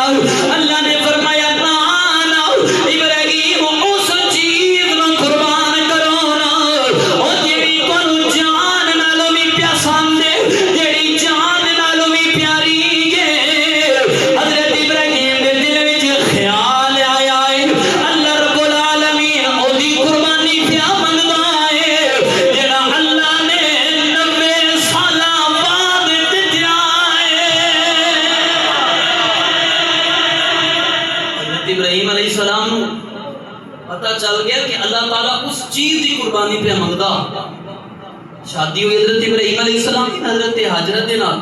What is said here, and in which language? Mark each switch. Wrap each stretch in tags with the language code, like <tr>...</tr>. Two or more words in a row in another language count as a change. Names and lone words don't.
<pa>اللہ نے فرمایا نا نا ابراہیم اس چیز نوں قربان کرو نا او جیہڑی تہانوں جان نال بھی پسند ہے، جیہڑی جان نال بھی پیاری ہے. حضرت ابراہیم دے دل وچ خیال آیا ہے, اللہ رب العالمین اودی قربانی کیا منگدا ہے جیہڑا اللہ نے 90 سال بعد دتیا ہے. حضرت ابراہیم علیہ السلام نوں پتا چل گیا کہ اللہ تعالیٰ اس چیز کی قربانی پے منگدا. شادی ہوئی حضرت ابراہیم علیہ السلام کی حضرت ہاجرہ دے نال.</pa>